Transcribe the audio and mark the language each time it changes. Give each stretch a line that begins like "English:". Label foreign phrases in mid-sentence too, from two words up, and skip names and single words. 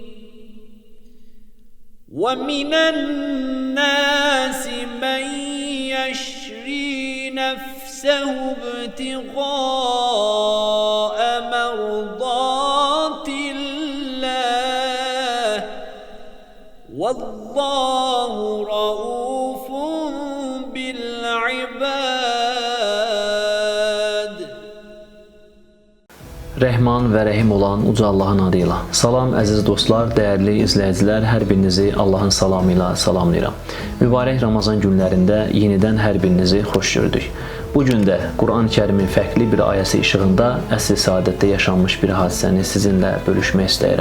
Arabic: وَمِنَ النَّاسِ مَنْ يَشْرِي نَفْسَهُ ابْتِغَاءَ مَرْضَاتِ اللَّهِ وَاللَّهُ رَءُوفٌ بِالْعِبَادِ.
Azerbaijani: Rəhman və Rəhim olan Uca Allahın adıyla. Salam əziz dostlar, dəyərli izləyicilər, hər birinizi Allahın salamı ilə salamlayıram. Mübarək Ramazan günlərində yenidən hər birinizi xoş gördük. Bugün də Quran-ı Kərimin fərqli bir ayəsi işığında əsr-i saadətdə yaşanmış bir hadisəni sizinlə bölüşmək istəyirəm.